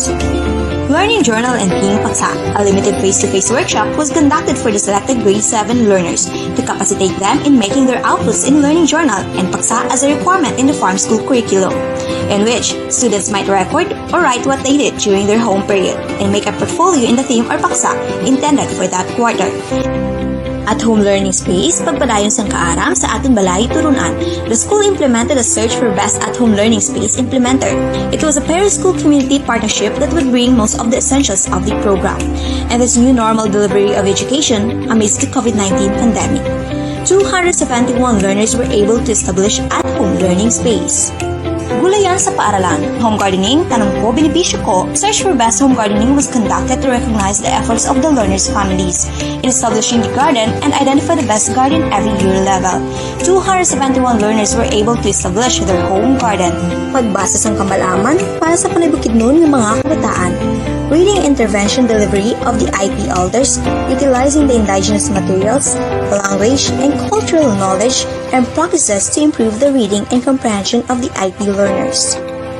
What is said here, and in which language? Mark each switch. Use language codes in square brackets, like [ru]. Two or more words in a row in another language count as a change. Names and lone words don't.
[en] Learning Journal and Team Paksa, a limited face-to-face workshop, was conducted for the selected grade 7 learners to capacitate them in making their outputs in Learning Journal and Paksa as a requirement in the farm school curriculum, in which students might record or write what they did during their home period and make a portfolio in the theme or Paksa intended for that quarter. At-home learning space, [hil] pagpadayon sang kaaram sa ating Balay Turunan, [en] the school implemented a search for best at-home learning space implementer. It was a per-school community partnership that would bring most of the essentials of the program and this new normal delivery of education amidst the COVID-19 pandemic. 271 learners were able to establish at-home learning space. [tl] Gulayan sa paaralan, [en] home gardening, [tl] tanong ko, benepisyo ko. [en] Search for best home gardening was conducted to recognize the efforts of the learners' families in establishing the garden and identify the best garden every year level. 271 learners were able to establish their home garden. [hil] Pagbasa sang kamalaman para sa Panay Bukidnon [tl] ng mga kabataan. [en] Reading intervention delivery of the IP elders, utilizing the indigenous materials, language, and cultural knowledge and practices to improve the reading and comprehension of the IP learners.